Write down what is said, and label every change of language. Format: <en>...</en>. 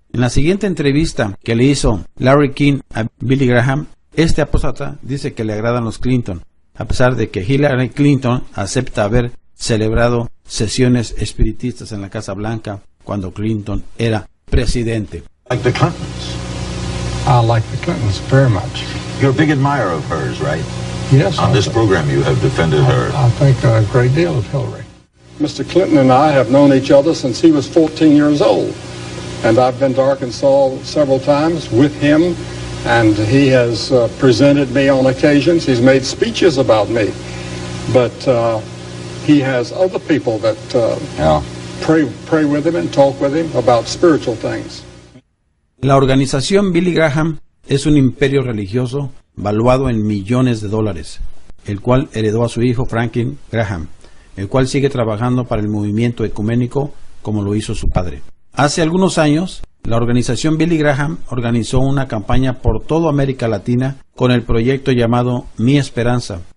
<es>En la siguiente entrevista que le hizo Larry King a Billy Graham, este apóstata dice que le agradan los Clinton, a pesar de que Hillary Clinton acepta haber celebrado sesiones espiritistas en la Casa Blanca cuando Clinton era presidente.</es> <en>Like the Clintons. I like the Clintons very much. You're a big admirer of hers, right? Yes. On this program you have defended her. I think a great deal of Hillary. Mr. Clinton and I have known each other since he was 14 years old. And I've been to Arkansas several times with him, and he has presented me on occasions. He's made speeches about me. But he has other people that pray with him and talk with him about spiritual things.</en> <es>La organización Billy Graham es un imperio religioso valuado en millones de dólares, el cual heredó a su hijo Franklin Graham, el cual sigue trabajando para el movimiento ecuménico como lo hizo su padre. Hace algunos años, la organización Billy Graham organizó una campaña por toda América Latina con el proyecto llamado Mi Esperanza.</es>